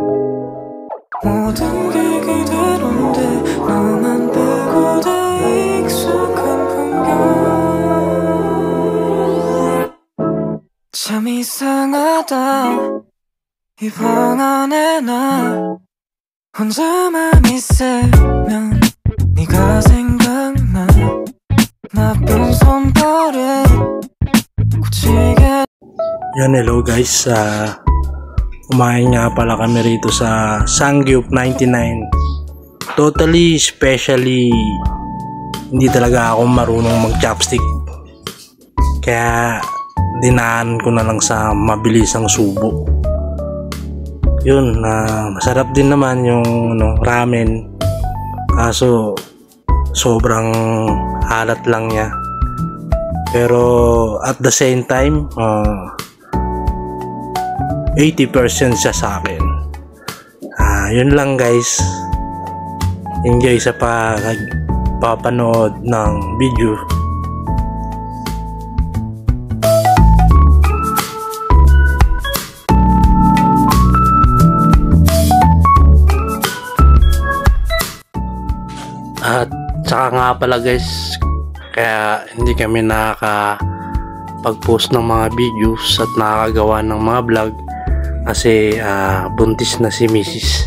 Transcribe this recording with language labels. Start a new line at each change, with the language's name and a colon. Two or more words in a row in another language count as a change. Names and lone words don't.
Korean: 모든 게 그대로인데 너만 빼고 다 익숙한 풍경 참 이상하다 이 방 안에 나 혼자만 있으면 네가 생각나 나쁜 손버릇 굳히게.
Filipino: Yan, hello guys, kumain nga pala kami rito sa Sangyup 99. Totally, especially hindi talaga ako marunong mag chopstick, kaya dinaan ko na lang sa mabilisang subo. Yun, masarap din naman yung ramen, kaso sobrang halat lang niya, pero
English: at the same time
Filipino: 80% siya sa akin. Yun lang guys, enjoy sa papanood ng video. At saka nga pala guys, kaya hindi kami nakakapag-post ng mga videos at nakakagawa ng mga vlog kasi buntis na si Mrs.